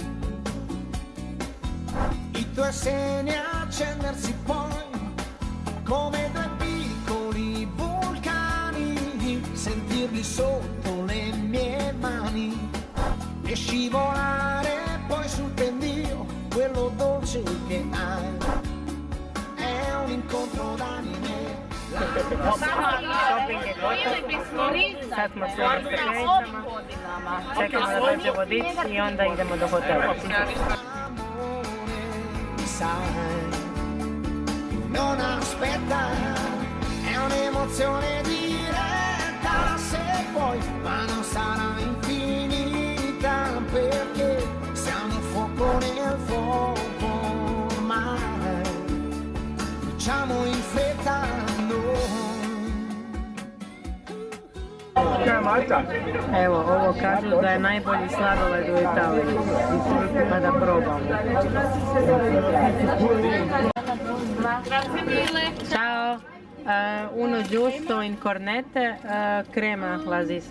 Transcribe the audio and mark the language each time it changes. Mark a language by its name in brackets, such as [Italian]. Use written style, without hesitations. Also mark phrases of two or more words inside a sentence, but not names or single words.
[Italian] i tuoi seni accendersi poi come 2 piccoli vulcani, sentirli sotto le mie mani e scivolare poi sul pendio, quello dolce che hai. È un incontro d'anime. [Croatian] Shopping je gotov, sad smo sve na stepenicama, čekamo da dođe vodič i onda idemo do hotela. [Italian] Sai, non aspetta, è un'emozione diretta se vuoi, ma non sarà infinita perché siamo fuoco nel fuoco ormai, facciamo in fretta noi. [Croatian] Evo, ovo kažu da je najbolji sladoled u Italiji, pa da probamo. [Italian] Ciao, uno giusto in cornette, crema lazisa.